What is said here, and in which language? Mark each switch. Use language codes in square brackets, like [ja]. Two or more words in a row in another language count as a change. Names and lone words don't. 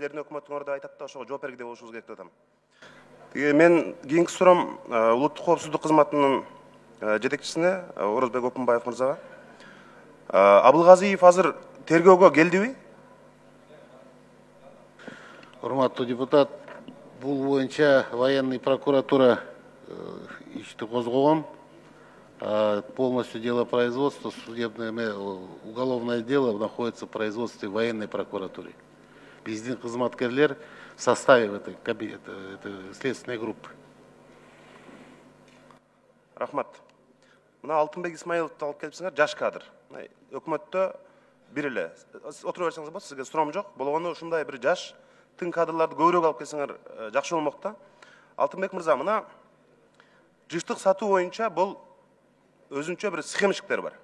[ky] Силердин өкмөтүңөрдө айтат да, ошого жооп бергиле болушубуз керек деп атам. Мен кийинки суроом улуттук коопсуздук кызматынын жетекчисине Орозбек Опунбаев мырзага. Абылгазиев азыр тергөөгө келдиби? Урматтуу депутат, бул боюнча [ru] военный прокуратура [ky] ишти козгогон. [ru] Полностью дело производства, судебное, уголовное дело находится в производстве военной прокуратуры. [ky] Биздин кызматкерлер [ru] в составе этой следственной группы. [ky] Рахмат. Мына Алтынбек Исмаиловду алып келипсиңер, жаш кадр. Өкмөттө бир эле. Отура берсеңиз болот, сизге суроом жок. Болгону ушундай бир жаш тың кадрларды көбүрөөк алып келсеңер жакшы болмок да. Алтынбек мырза, мына жыштык сатуу боюнча бул өзүнчө бир схемчиктер бар.